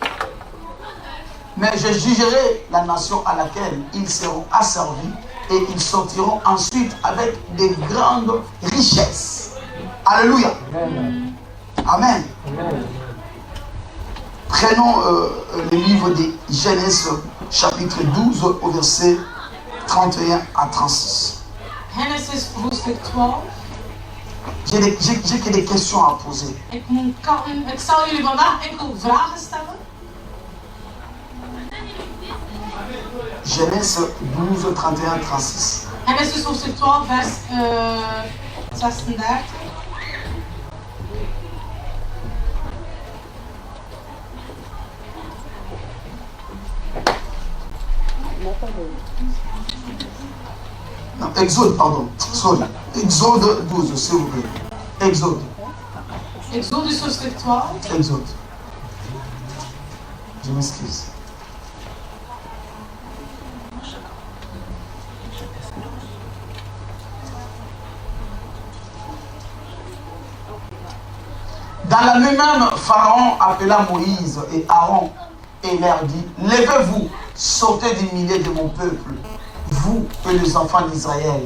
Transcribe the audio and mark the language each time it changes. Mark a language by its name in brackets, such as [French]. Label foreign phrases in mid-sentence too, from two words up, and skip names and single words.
[French] Mais je jugerai la nation à laquelle ils seront asservis et ils sortiront ensuite avec de grandes richesses. Alléluia. Amen. Amen. Amen. Prenons le livre de Genèse chapitre 12 au verset 31 à 36. [Dutch] Genesis hoofdstuk 12. [French] J'ai que des questions à poser. [Dutch] Ik zal jullie vandaag enkel vragen stellen. [French] Genèse 12, 31 à 36. [Dutch] Genesis hoofdstuk 12 vers 36. [French] Non, Exode, pardon. Sorry. Exode 12, s'il vous plaît. Exode. [Dutch] Exodus hoofdstuk 12. [French] Exode. Je m'excuse. Dans la nuit même, Pharaon appela Moïse et Aaron et leur dit, levez-vous, sortez du milieu de mon peuple, vous et les enfants d'Israël.